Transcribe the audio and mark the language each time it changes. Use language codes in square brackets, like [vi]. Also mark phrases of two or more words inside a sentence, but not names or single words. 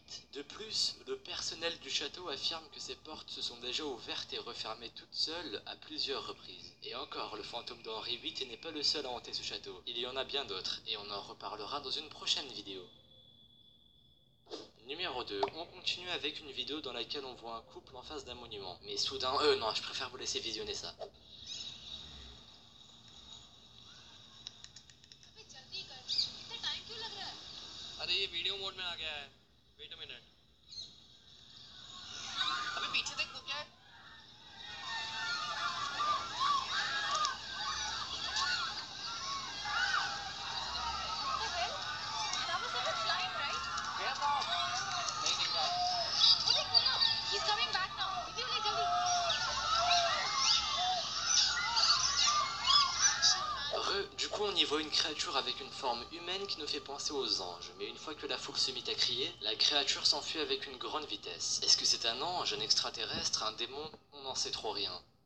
[fr] De plus, le personnel du château affirme que ces portes se sont déjà ouvertes et refermées toutes seules à plusieurs reprises. Et encore, le fantôme de Henri VIII n'est pas le seul à hanter ce château. Il y en a bien d'autres, et on en reparlera dans une prochaine vidéo. Numéro 2, on continue avec une vidéo dans laquelle on voit un couple en face d'un monument. Mais soudain, non, je préfère vous laisser visionner ça. [hi] अरे ये [en] video mode [hi] में आ गया है। [en] wait a minute. [hi] अबे पीछे देख वो क्या है? [en] That was like a flying, right? [hi] गया था। नहीं दिखा। वो देख ना, [en] he's coming back now. [hi] वीडियो ले जल्दी. [fr] Du coup on y voit une créature avec une forme humaine qui nous fait penser aux anges, mais une fois que la foule se mit à crier, la créature s'enfuit avec une grande vitesse. Est-ce que c'est un ange, un extraterrestre, un démon? On n'en sait trop rien.